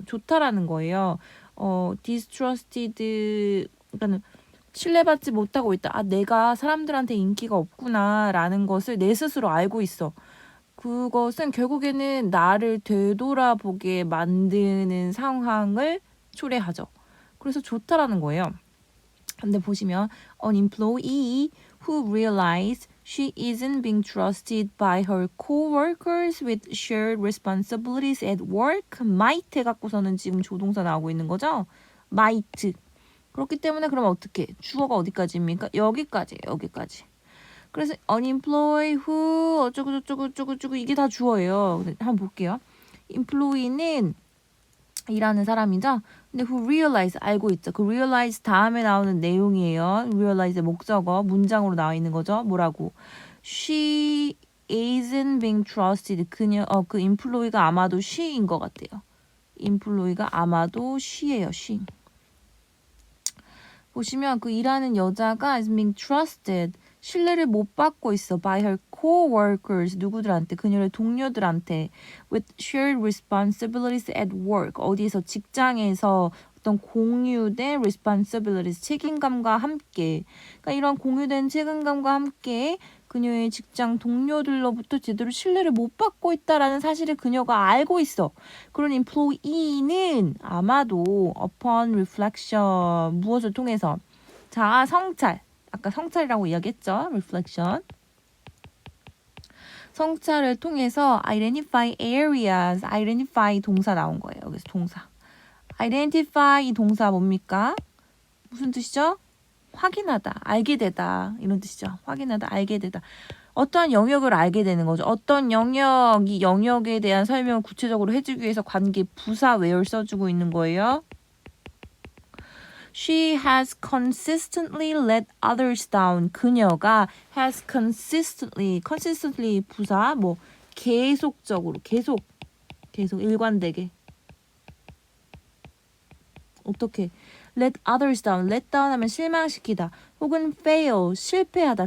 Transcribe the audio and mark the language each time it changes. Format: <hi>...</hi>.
<ko>좋다라는 거예요. distrusted 그러니까 신뢰받지 못하고 있다. 내가 사람들한테 인기가 없구나라는 것을 내 스스로 알고 있어. 그것은 결국에는 나를 되돌아보게 만드는 상황을 초래하죠. 그래서 좋다라는 거예요. 근데 보시면</ko> <en>an employee who realized she isn't being trusted by her coworkers with shared responsibilities at work might</en> <ko>해갖고서는 지금 조동사 나오고 있는 거죠.</ko> <en>might.</en> <ko>그렇기 때문에 그러면 어떻게? 주어가 어디까지입니까? 여기까지. 그래서 unemployed who 어쩌고 이게 다 주어예요. 한번 볼게요. employee는 일하는 사람이죠. 근데 who realize 알고 있죠. 그 realize 다음에 나오는 내용이에요. realize의 목적어 문장으로 나와 있는 거죠. 뭐라고?</ko> <en>She isn't being trusted.</en> <ko>그 employee가 아마도 she인 것 같아요. employee가 아마도 she예요. she. 보시면 그 일하는 여자가</ko> <en>is being trusted.</en> <ko>신뢰를 못 받고 있어.</ko> <en>by her co-workers.</en> <ko>누구들한테? 그녀의 동료들한테.</ko> <en>with shared responsibilities at work.</en> <ko>어디에서? 직장에서 어떤 공유된 responsibilities. 책임감과 함께. 그러니까 이런 공유된 책임감과 함께 그녀의 직장 동료들로부터 제대로 신뢰를 못 받고 있다라는 사실을 그녀가 알고 있어. 그런 employee는 아마도</ko> <en>upon reflection</en> <ko>무엇을 통해서 자아 성찰 아까 성찰이라고 이야기했죠. reflection 성찰을 통해서</ko> <en>identify areas</en> <ko>identify 동사 나온 거예요. 여기서 동사 identify 이 동사 뭡니까? 무슨 뜻이죠? 확인하다, 알게 되다 이런 뜻이죠. 확인하다, 알게 되다. 어떠한 영역을 알게 되는 거죠. 어떤 영역이 영역에 대한 설명을 구체적으로 해주기 위해서 관계 부사 where를 써주고 있는 거예요.</ko> <en>She has consistently let others down.</en> <ko>그녀가</ko> <en>has consistently</en> <ko>부사 계속적으로 계속 일관되게 어떻게?</ko> <en>let others down.</en> <ko>let down 하면 실망시키다. 혹은 fail, 실패하다.</ko>